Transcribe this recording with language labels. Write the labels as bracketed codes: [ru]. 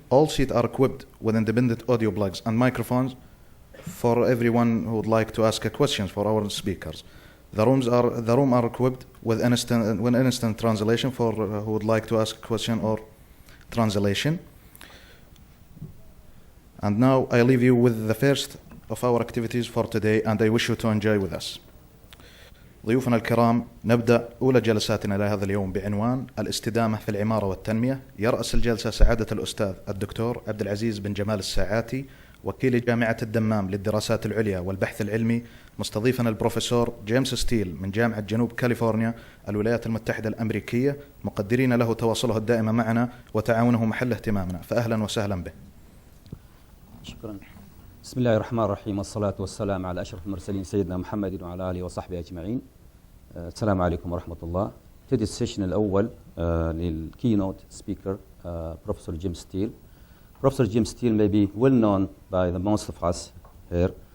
[en] All seats are equipped with independent audio plugs and microphones for everyone who would like to ask questions for our speakers. The room are equipped with instant translation for who would like to ask a question or translation. And now I leave you with the first of our activities for today, and I wish you to enjoy with us. [ar] ضيوفنا الكرام، نبدأ أولى جلساتنا لهذا اليوم بعنوان الاستدامة في العمارة والتنمية. يرأس الجلسة سعادة الأستاذ الدكتور عبد العزيز بن جمال الساعاتي، وكيل جامعة الدمام للدراسات العليا والبحث العلمي، مستضيفنا البروفيسور جيمس ستيل من جامعة جنوب كاليفورنيا الولايات المتحدة الأمريكية، مقدرين له تواصله الدائم معنا وتعاونه محل اهتمامنا، فأهلا وسهلا به. شكرا. بسم الله الرحمن الرحيم، والصلاة والسلام على أشرف المرسلين سيدنا محمد وعلى آله وصحبه أجمعين. السلام عليكم ورحمة الله. تدي السيشن الأول للكينوت سبيكر Professor Jim Steele. [en] Professor Jim Steele may be well known by the most of us here.